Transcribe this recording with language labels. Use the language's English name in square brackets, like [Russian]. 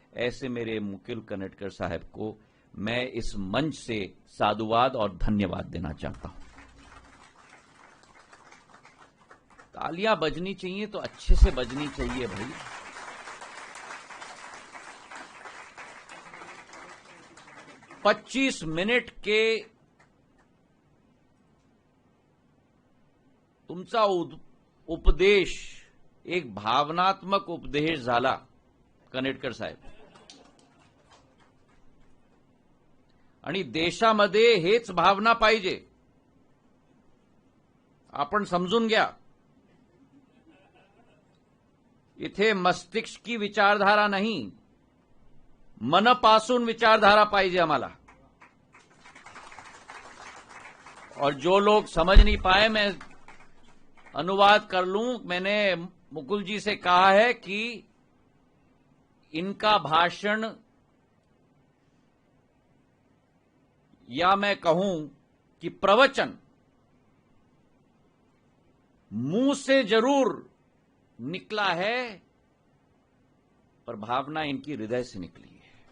[Hindi] ऐसे मेरे मुकुल कनेटकर साहब को मैं इस मंच से साधुवाद और धन्यवाद देना चाहता हूं। तालियां बजनी चाहिए तो अच्छे से बजनी चाहिए भाई। पच्चीस मिनिट के [Marathi] तुमचा उपदेश एक भावनात्मक उपदेश झाला कनेटकर साहेब आणि देशामध्ये हेच भावना पाहिजे। आपण समजून घ्या, इथे [Hindi] मस्तिष्क की विचारधारा नहीं, [Marathi] मनपासून विचारधारा पाहिजे आम्हाला। [Hindi] और जो लोग समझ नहीं पाए मैं अनुवाद कर लूं। मैंने मुकुल जी से कहा है कि इनका भाषण या मैं कहूं कि प्रवचन मुंह से जरूर निकला है पर भावना इनकी हृदय से निकली है।